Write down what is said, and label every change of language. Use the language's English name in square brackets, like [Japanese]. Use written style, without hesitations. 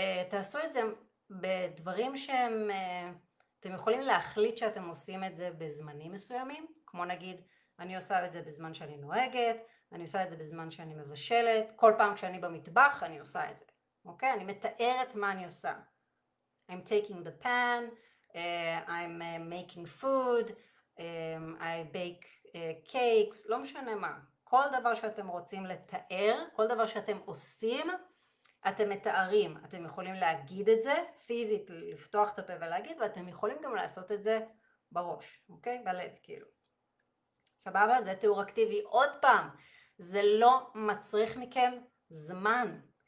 [Hebrew] תעשו את זה בדברים שהם, אתם יכולים להחליט שאתם עושים את זה בזמנים מסוימים, כמו נגיד, אני עושה את זה בזמן שאני נוהגת, אני עושה את זה בזמן שאני מבשלת, כל פעם כשאני במטבח אני עושה את זה, אוקיי? אני מתארת מה אני עושה. [English] I'm taking the pan, I'm making food, I bake cakes, [Hebrew] לא משנה מה. כל דבר שאתם רוצים לתאר, כל דבר שאתם עושים, אתם מתארים. אתם יכולים להגיד את זה, פיזית לפתוח את הפה ולהגיד, ואתם יכולים גם לעשות את זה בראש, אוקיי? בלב, כאילו. סבבה? זה תיאור אקטיבי. עוד פעם, זה לא מצריך מכם זמן.